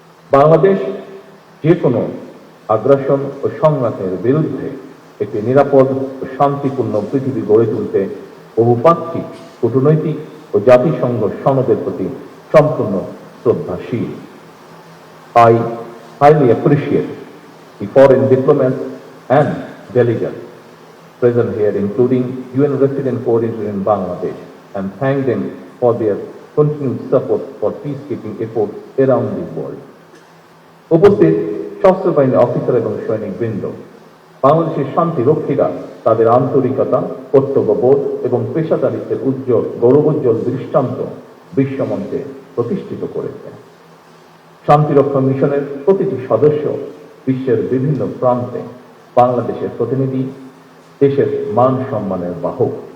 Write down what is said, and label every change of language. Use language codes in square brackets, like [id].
[bn] বাংলাদেশ যে কোনো আগ্রাসন ও সংঘাতের বিরুদ্ধে একটি নিরাপদ ও শান্তিপূর্ণ পৃথিবী গড়ে তুলতে বহুপাক্ষিক, কূটনৈতিক ও জাতিসংঘ সনদের প্রতি সম্পূর্ণ শ্রদ্ধাশীল। [en] I highly appreciate the foreign diplomats and delegates present here, including UN resident coordinator in Bangladesh, and thank them for their continued support for peacekeeping efforts around the world. [bn] উপস্থিত সশস্ত্র বাহিনীর অফিসার এবং সৈনিকবৃন্দ, বাংলাদেশের শান্তি রক্ষীরা তাদের আন্তরিকতা, কর্তব্যবোধ এবং পেশাদারিত্বের গৌরবোজ্জ্বল দৃষ্টান্ত বিশ্বমঞ্চে প্রতিষ্ঠিত করেছে। শান্তিরক্ষা মিশনের প্রতিটি সদস্য বিশ্বের বিভিন্ন প্রান্তে বাংলাদেশের প্রতিনিধি, দেশের মান সম্মানের বাহক।